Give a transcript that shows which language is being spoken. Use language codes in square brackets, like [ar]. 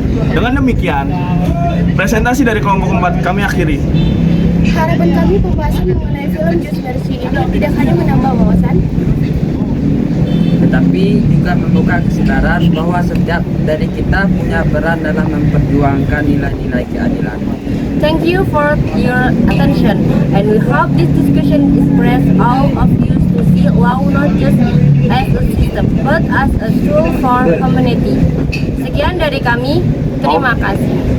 [id] Dengan demikian, presentasi dari kelompok 4 kami akhiri. Harapan kami pembahasan mengenai film Just Mercy ini tidak hanya menambah wawasan, tetapi juga membuka kesadaran bahwa setiap dari kita punya peran dalam memperjuangkan nilai-nilai keadilan. [en] Thank you for your attention, and we hope this discussion inspires all of you to see law not just as a system, but as a tool for community. [id] Sekian dari kami, terima kasih.